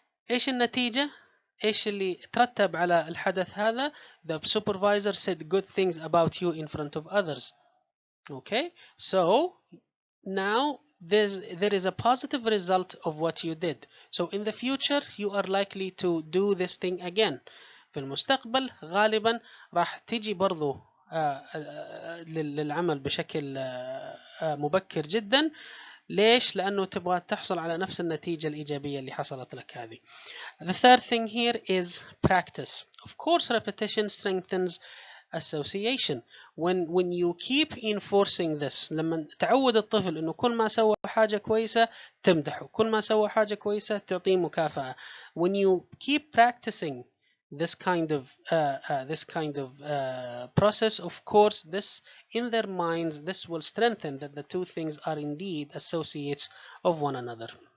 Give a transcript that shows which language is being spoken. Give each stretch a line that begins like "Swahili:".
Arabic: ايش النتيجة؟ ايش اللي ترتب على الحدث هذا؟
English: The supervisor said good things about you in front of others. Okay, so now there is a positive result of what you did. So in the future you are likely to do this thing again.
Arabic: في المستقبل غالبا راح تيجي برضو للعمل بشكل مبكر جدا. ليش؟ لأنه تبغى تحصل على نفس النتيجة الإيجابية اللي حصلت لك هذه.
English: The third thing here is practice. Of course, repetition strengthens association. When you keep enforcing this،
Arabic: لما تعود الطفل انه كل ما سوى حاجة كويسة تمدحه، كل ما سوى حاجة كويسة تعطيه مكافأة.
English: When you keep practicing this kind of process, of course, this in their minds, this will strengthen that the two things are indeed associates of one another.